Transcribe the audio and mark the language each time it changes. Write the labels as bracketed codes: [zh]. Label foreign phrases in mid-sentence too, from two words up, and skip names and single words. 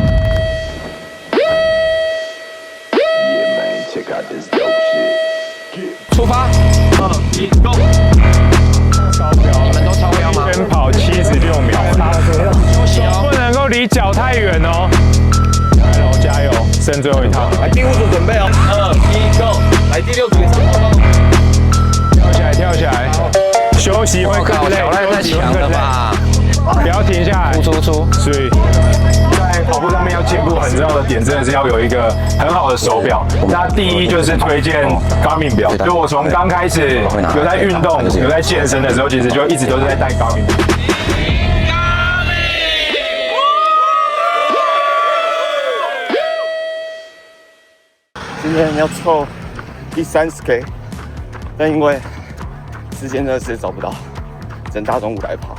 [zh] 出發，2、1 ，Go！你們都超標嗎？先跑76秒，不能夠離腳太遠哦。剩最後一套。來第5組準備哦，2、1 ，Go！ 來第6組也是跑跑。跳起來，休息會更累，休息会更累。不要停下来，出。所以在跑步上面要进步，很重要的点真的是要有一个很好的手表。那第一就是推荐 Garmin 表，就我從剛開始有在運動、有在健身的時候，其實就一直都是在戴 Garmin。今天要湊第30K， 但因為時間真的是找不到，只能大中午來跑。